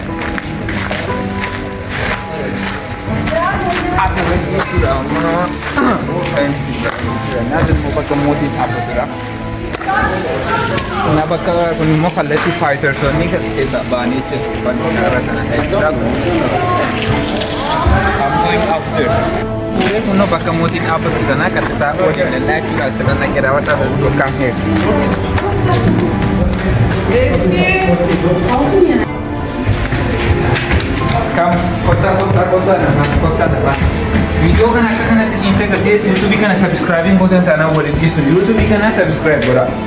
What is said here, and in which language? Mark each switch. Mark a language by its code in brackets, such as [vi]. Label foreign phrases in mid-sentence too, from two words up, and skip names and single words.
[om] Asirratti jechuudha ammoo bakka mootiin dhaabbatudha. Nah bakka kun immoo kallattii faayitarsonni keessaa ba'anii jechuudha uffanni kanarra kana jechuudha. [en] I'm going upstairs. [om] Kuno bakka mootiin dhaabbatu kana qaxxitaa waliin dallaa jechuudha. Asirra naqee daawwataa [en] let's go come here. Come [om] kottaa nama. Video kana akka kanatti siin ta'e gasee YouTube kana subscribe gootan taanaan waliin dhiistu YouTube kana subscribe godhaa.